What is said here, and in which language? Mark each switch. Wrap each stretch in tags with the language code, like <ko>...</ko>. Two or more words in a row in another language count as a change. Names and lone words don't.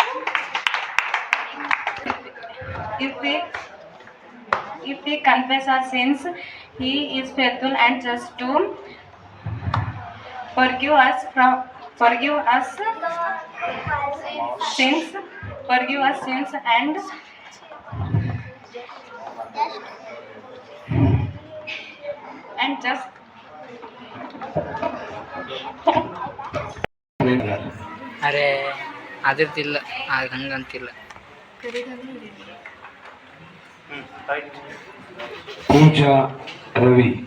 <en>If we confess our sins, He is faithful and just to forgive us sins and just</en> <kn>ಅರೆ ಅದಿರ್ತಿಲ್ಲ, ಹಂಗಂತಿಲ್ಲ.</kn> <hi>पूजा रवि,</hi>